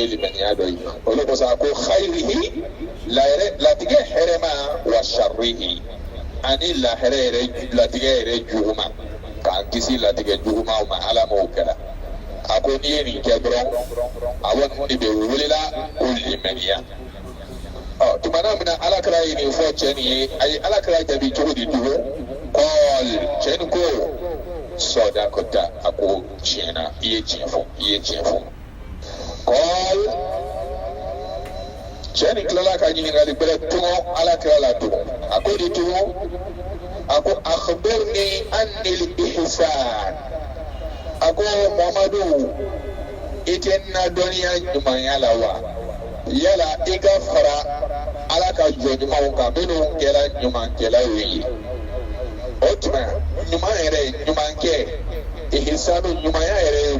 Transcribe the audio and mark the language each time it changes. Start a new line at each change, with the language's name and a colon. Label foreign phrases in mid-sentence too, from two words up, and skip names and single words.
Bambara: limaniya dɔ ye o de kosɔn a ko khayrihi latigɛ hɛrɛma wa sharrihi ani lahɛrɛ yɛrɛ latigɛ yɛrɛ juguma k'an kisi latigɛ jugumaw ma ala m'o kɛra a ko n'i ye nin kɛ dɔrɔn awɔ nin de bɛ welela ko limaniya tumana min na alakira ye nin fɔ cɛ nin ye a ye alakira jaabi cogo di tugun kɔɔli cɛ nin ko sɔdakota a ko tiɲɛna i ye tiɲɛ fɔ kɔɔli cɛ nin tilala ka ɲininkali bɛrɛ tugun alakira la tugun a ko di tugun a ko
Arabic: أخبرني عن الإحسان
Bambara: a ko mamadu i tɛ n na dɔnniya ɲumanya la wa yala i ka fara ala ka jɔ ɲumanw kan minnu kɛra ɲumankɛlaw ye o tuma ɲuman yɛrɛ ɲumankɛ ihsanu ɲumanya yɛrɛ ye